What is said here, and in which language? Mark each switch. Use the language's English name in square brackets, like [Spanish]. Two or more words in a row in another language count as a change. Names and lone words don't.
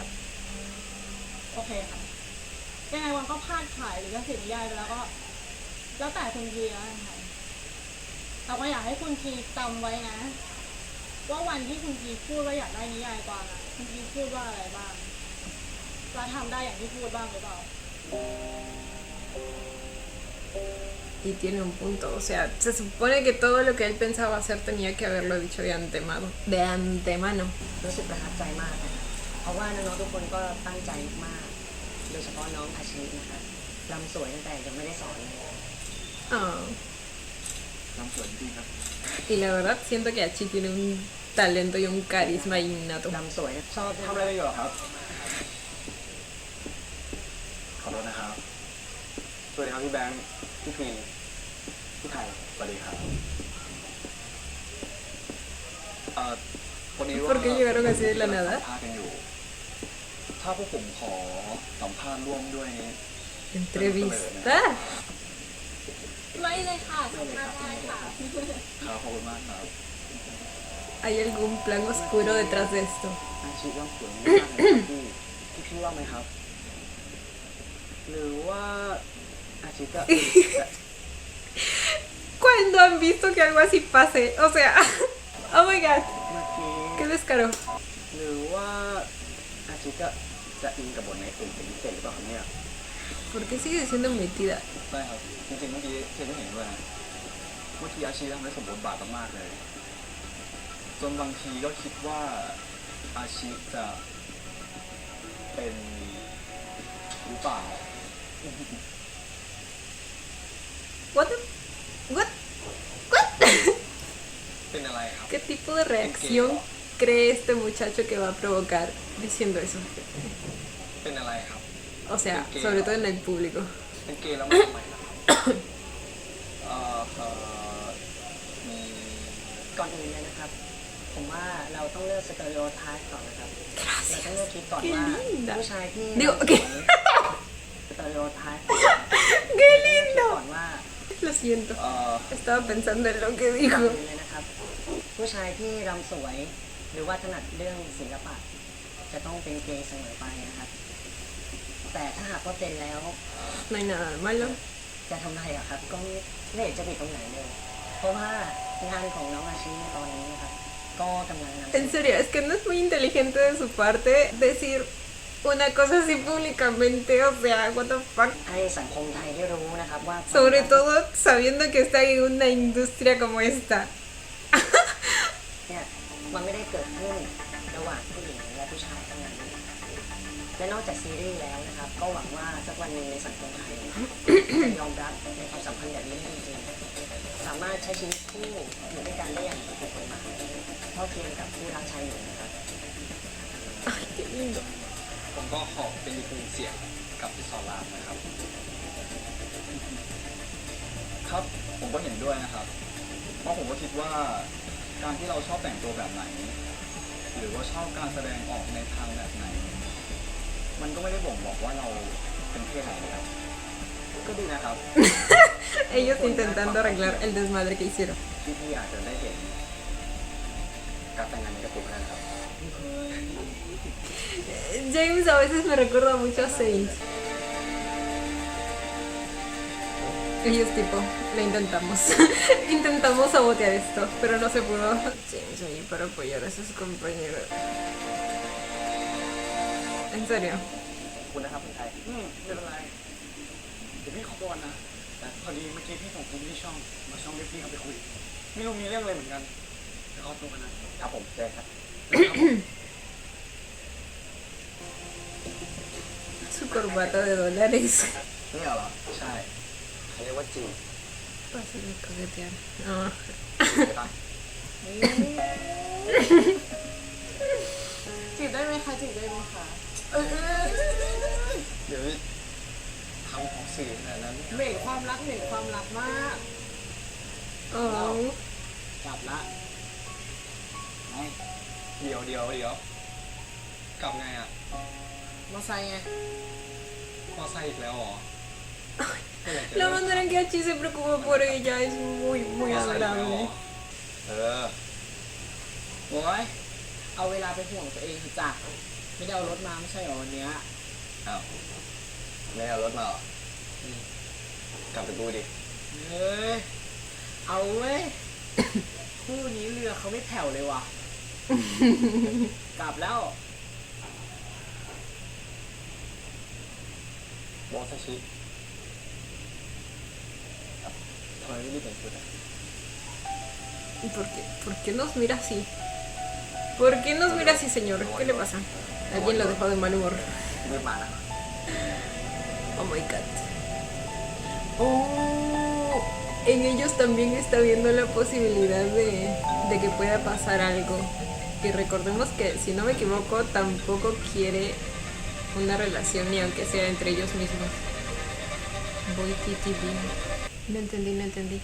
[Thai] โอเคค่ะยังไงกวางก็พลาดขายหรือก็เสียนิยายไปแล้วก็ แล้วแต่คุณทีแล้วกันค่ะเราก็อยากให้คุณทีจำไว้นะ ว่าวันที่คุณทีพูดว่าอยากได้นิยายกวางอะคุณทีพูดว่าอะไรบ้างแล้วทำได้อย่างที่พูดบ้างหรือเปล่า [Spanish] Y tiene un punto, o sea, se supone que todo lo que él pensaba hacer tenía que haberlo dicho de antemano. De antemano. [Thai] รู้สึกประทับใจมากนะครับเพราะว่าน้องๆทุกคนก็ตั้งใจมากๆโดยเฉพาะน้องอาชินะครับรำสวยตั้งแต่ยังไม่ได้สอนเลย Ah. น้ำสวยจริงครับ [Spanish] Y la verdad siento que Achi tiene un talento y un carisma innato. [Thai] รำสวยชอบ ทำอะไรกันอยู่เหรอครับ ขอโทษนะครับ สวัสดีครับพี่แบงค์พี่ควีนพี่ไทยสวัสดีครับ วันนี้ว่า [Spanish] ¿Por qué llegaron así de la nada? [Thai] สัมภาษณ์กันอยู่ ถ้าพวกผมขอสัมภาษณ์ร่วมด้วย [Spanish] Entrevista. [Thai] ไม่เลยค่ะสัมภาษณ์ได้ค่ะ ครับขอบคุณมากครับ [Spanish] ¿Hay algún plan oscuro detrás de esto? [Thai] อาชีพรำสวยมากเลยครับพี่ว่าไหมครับ หรือว่าอาชีพจะ [Spanish] ¿Cuándo han visto que algo así pase? O sea, [English] oh my god, [Thai] เมื่อกี้ [Spanish] qué descaro. [Thai] หรือว่าอาชีพจะอินกับบทในอื่นเป็นพิเศษหรือเปล่าครับเนี่ย [Spanish] ¿Por qué sigue siendo metida? [Thai] ใช่ครับจริงๆเมื่อกี้เทก็เห็นด้วยนะเมื่อกี้อาชีทำได้สมบทบาทมากๆเลย จนบางทีก็คิดว่าอาชีจะเป็นหรือเปล่า [English] What the... What? What? [Thai] เป็นอะไรครับ [Spanish] ¿Qué tipo de reacción cree este muchacho que va a provocar diciendo eso? [Thai] เป็นอะไรครับ [Spanish] O sea, sobre todo en el público. [Thai] เป็นเกย์แล้วไม่ทำไมล่ะครับเอ่อเอ่อมี ก่อนอื่นเลยนะครับ ผมว่าเราต้องเลือกสเตอริโอไทป์ก่อนนะครับเราต้องเลือกคิดก่อนว่า [Spanish] linda [Thai] ผู้ชายที่ [Spanish] Digo, [Thai] รำสวย [Spanish] ¿qué? [Thai] สเตอริโอไทป์ [Spanish] ¡Qué [Thai] คิด [Spanish] lindo! [Thai] ก่อนว่า [Spanish] Lo siento. เอ่อ Estaba pensando en lo que [Thai] ก่อน [Spanish] dijo. [Thai] อื่นเลยนะครับ ผู้ชายที่รำสวย หรือว่าถนัดเรื่องศิลปะ จะต้องเป็นเกย์เสมอไปนะครับ แต่ถ้าหากว่าเป็นแล้ว [Spanish] No hay nada de malo. [Thai] จะทำไมอะครับก็ไม่เห็นจะผิดตรงไหนเลย เพราะว่างานของน้องอาชิในตอนนี้นะครับ ก็กำลังนำเสน [Spanish] En [Thai] อ [Spanish] serio, es que no es muy inteligente de su parte decir una cosa así públicamente. O sea, [English] what the fuck. [Thai] ให้สังคมไทยได้รู้นะครับว่า [Spanish] Sobre todo sabiendo que está en una industria como esta. [Thai] เนี่ยมันไม่ได้เกิดขึ้นระหว่างผู้หญิงและผู้ชายเท่านั้น และนอกจากซีรีส์แล้วนะครับ ก็หวังว่าสักวันหนึ่งในสังคมไทยจะยอมรับในความสัมพันธ์แบบนี้จริงๆสามารถใช้ชีวิตคู่อยู่ด้วยกันได้อย่างถูกกฎหมายเท่าเทียมกับผู้รักชายหญิงนะครับ [Spanish] Ay, qué lindo. [Thai] ผมก็ขอเป็นอีกหนึ่งเสียงกับพี่สอนรามนะครับ ครับ ผมก็เห็นด้วยนะครับ เพราะผมก็คิดว่าการที่เราชอบแต่งตัวแบบไหน หรือว่าชอบการแสดงออกในทางแบบไหน มันก็ไม่ได้บ่งบอกว่าเราเป็นเพศไหนนะครับ ก็ดีนะครับ [Spanish] Ellos intentando arreglar el desmadre que hicieron. [Thai] พี่อาจจะได้เห็นการแต่งงานในการ์ตูนก็ได้นะครับ [Spanish] James a veces me recuerda mucho a Saint. Ellos tipo, lo intentamos. Intentamos sabotear esto, pero no se pudo. James ahí para apoyar a sus compañeros. En serio. [Thai] ขอบคุณนะครับคุณไทย ไม่เป็นไร เดี๋ยวพี่ขอตัวนะ แต่พอดีเมื่อกี้พี่ส่งคุณที่ช่อง มาช่องเรียกพี่เขาไปคุย ไม่รู้มีเรื่องอะไรเหมือนกันเดี๋ยวขอตัวกันนะครับ ผมเจอครับ [Spanish] Su corbata de dólares. [Thai] นี่เหรอ ใช่ เขาเรียกว่าจีบ [Spanish] Pasa de coquetear. Ah. [Thai] ใช่ปะ จีบได้ไหมคะจีบได้ไหมคะ เดี๋ยวทำของสื่อขนาดนั้น เหม่นความรักเหม่นความรักมาก Oh. กลับละ ไม่เดี๋ยวกลับไงอ่ะ มอไซค์ไง มอไซค์อีกแล้วเหรอ [Spanish] La manera en que Hachi se preocupa por ella es muy, muy [Thai] มอไซค์อีกแล้วเหรอ [Spanish] adorable. [Thai] โอ้ยเอาเวลาไปห่วงตัวเองเถอะจ้ะไม่ได้เอารถมาไม่ใช่เหรอวันเนี้ย อ้าวไม่เอารถมาเหรอ กลับไปดูดิ เฮ้ย เอาเว้ย คู่นี้เรือเขาไม่แผ่วเลยว่ะ กลับแล้ว โมซาชิำไมไม่รีบเปลี่ยนชุดอะ [Spanish] ¿Por qué nos mira así? ¿Por qué nos mira así, señor? ¿Qué le pasa? Alguien lo dejó de mal humor. [Thai] รีบมานะ [English] Oh my god. [Spanish] Oh, en ellos también está viendo la posibilidad de que pueda pasar algo. Y recordemos que, si no me equivoco, tampoco quiere una relación, ni aunque sea entre ellos mismos. Voy TTV. No entendí.